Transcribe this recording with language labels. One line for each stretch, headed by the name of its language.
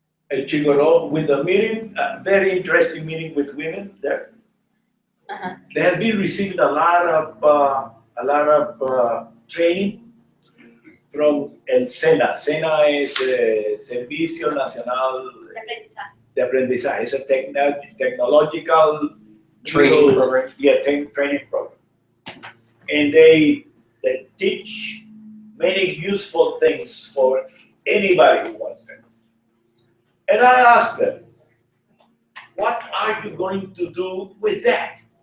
English: In Chigoró with a meeting, a very interesting meeting with women there. They have been receiving a lot of training from el SENA.
Spanish: SENA es Servicio Nacional de Aprendizaje.
English: It's a technological Training program. Yeah, training program. And they teach many useful things for anybody who wants them. And I asked them, what are you going to do with that?